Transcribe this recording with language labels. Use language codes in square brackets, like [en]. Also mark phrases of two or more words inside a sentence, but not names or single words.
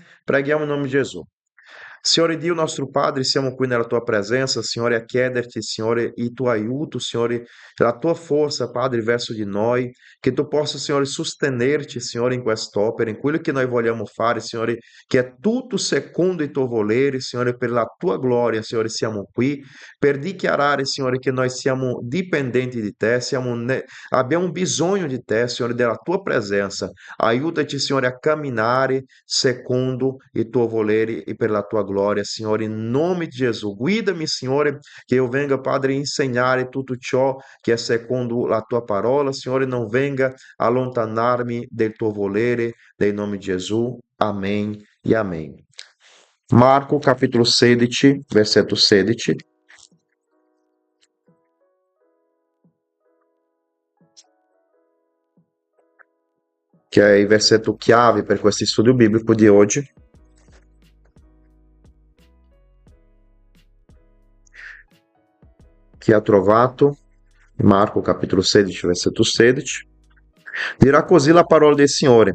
[it] Preghiamo in nome di Gesù. Signore Dio, nostro Padre, siamo qui nella tua presenza, Signore, a chiederti, Signore, il tuo aiuto, Signore, la tua forza, Padre, verso di noi, che tu possa, Signore, sostenerci, Signore, in quest'opera, in quello che noi vogliamo fare, Signore, che è tutto secondo il tuo volere, Signore, per la tua gloria, Signore, siamo qui per dichiarare, Signore, che noi siamo dipendenti di te, abbiamo bisogno di te, Signore, della tua presenza. Aiutaci, Signore, a camminare secondo il tuo volere e per la tua glória, Signore, [pt] em nome de Jesus. [it] Guida-me, Signore, [pt] que eu venga, Padre, ensinar tudo ciò que é segundo a tua parola, Signore, não venga allontanar-me [it] del tuo volere, [pt] em nome de Jesus. Amém e amém. Marco, capítulo 16, versetto 16. Que é o [it] versetto chiave per questo studio biblico di oggi. Chi ha trovato? Marco capítulo 16, versetto 16. Dirà così la parola del Signore.